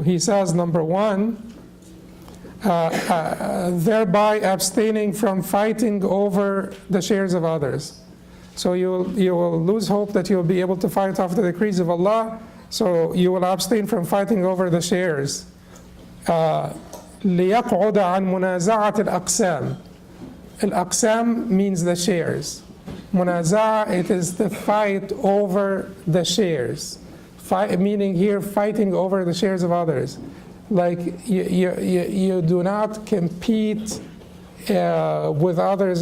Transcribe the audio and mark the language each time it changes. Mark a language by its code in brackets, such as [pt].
[en] He says, number 1, thereby abstaining from fighting over the shares of others. So you will lose hope that you'll be able to fight off the decrees of Allah. So you will abstain from fighting over the shares. [ar] ليقعد عن منازعة الأقسام. [en] الأقسام means the shares. Munaza'a, it is the fight over the shares. Meaning here fighting over the shares of others. Like you do not compete with others.